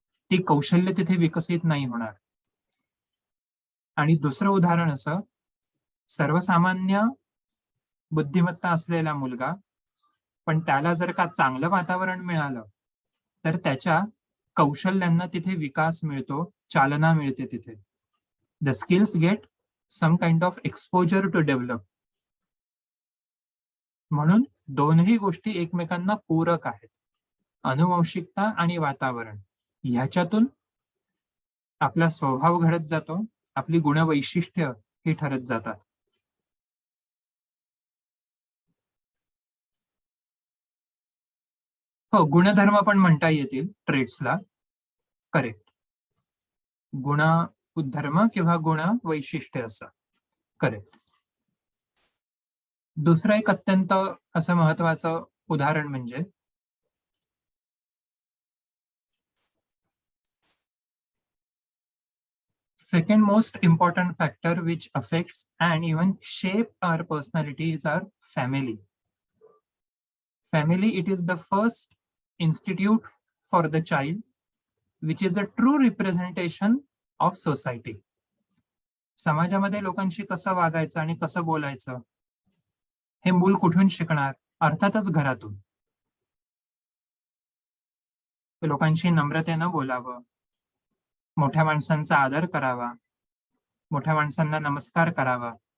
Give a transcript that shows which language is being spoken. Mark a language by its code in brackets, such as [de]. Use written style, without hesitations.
[mr] ती कौशल्य तिथे विकसित नाही होणार. आणि दुसरं उदाहरण असं, सर्वसामान्य बुद्धिमत्ता असलेला मुलगा, पण त्याला जर का चांगलं वातावरण मिळालं, तर त्याच्या कौशल्यांना तिथे विकास मिळतो, चालना मिळते तिथे. [en] The skills get some kind of exposure to develop. [mr] म्हणून दोनही गोष्टी एकमेकांना पूरक आहेत. अनुवंशिकता आणि वातावरण ह्याच्यातून आपला स्वभाव घडत जातो, आपली गुणवैशिष्ट्य ही ठरत जातात. हो, गुणधर्म पण म्हणता येतील ट्रेड्सला. करेक्ट. गुणधर्म किंवा गुण वैशिष्ट्य असं. करेक्ट. दुसरं एक अत्यंत असं महत्वाचं उदाहरण म्हणजे [en] second most important factor which affects and even shape our personality is our family. Family, it is the first institute for the child which is a true representation of society. [mr] समाजामध्ये लोकांशी कसं वागायचं आणि कसं बोलायचं हे मूल कुठून शिकणार? अर्थातच घरातून. लोकांशी नम्रतेनं बोलावं, मोठ्या माणसांचा आदर करावा, मोठ्या माणसांना नमस्कार करावा.